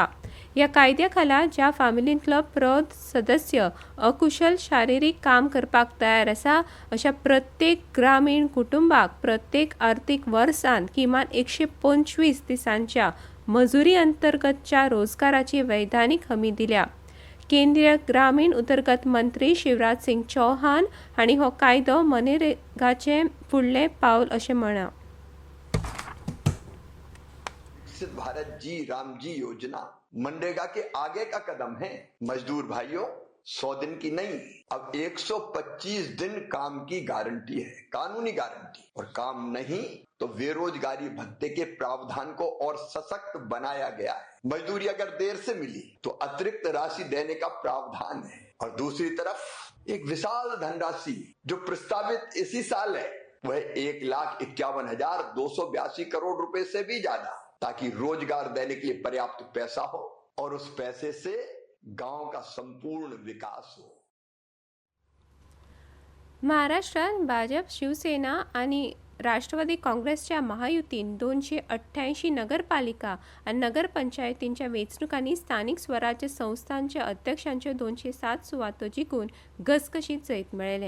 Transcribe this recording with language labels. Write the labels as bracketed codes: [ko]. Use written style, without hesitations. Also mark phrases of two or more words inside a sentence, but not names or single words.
[kok] ह्या कायद्या खाला ज्या फामिलींतलो प्रौढ सदस्य अकुशल शारिरीक काम करपाक तयार आसा अशा प्रत्येक ग्रामीण कुटुंबाक प्रत्येक आर्थीक वर्सांत किमान 125 दिसांच्या मजुरी अंतर्गतच्या रोजगाराची वैधानीक हमी दिल्या। केंद्रीय ग्रामीण उदरगत मंत्री शिवराज सिंग चौहान हांणी हो कायदो मनरेगाचे फुडलें पावल अशें म्हळां। [hi] विकसित भारत जी योजना मनरेगा के आगे का कदम है। मजदूर भाइयों, 100 दिन की नहीं, अब 125 दिन काम की गारंटी है, कानूनी गारंटी। और काम नहीं तो बेरोजगारी भत्ते के प्रावधान को और सशक्त बनाया गया है। मजदूरी अगर देर से मिली तो अतिरिक्त राशि देने का प्रावधान है। और दूसरी तरफ एक विशाल धनराशि जो प्रस्तावित इसी साल है, वह 1,51,282 करोड़ रुपए से भी ज्यादा, ताकि रोजगार देने के लिए पर्याप्त पैसा हो और उस पैसे से गांव का संपूर्ण विकास हो। [kok] महाराष्ट्रात भाजप शिवसेना आणि राष्ट्रवादी काँग्रेसच्या महायुतीन 288 नगरपालिका आणि नगरपंचायतींच्या वेंचणुकांनी स्थानिक स्वराज्य संस्थांच्या अध्यक्षांच्यो 207 सुवातो जिखून घसघशीत जैत मेळयलें।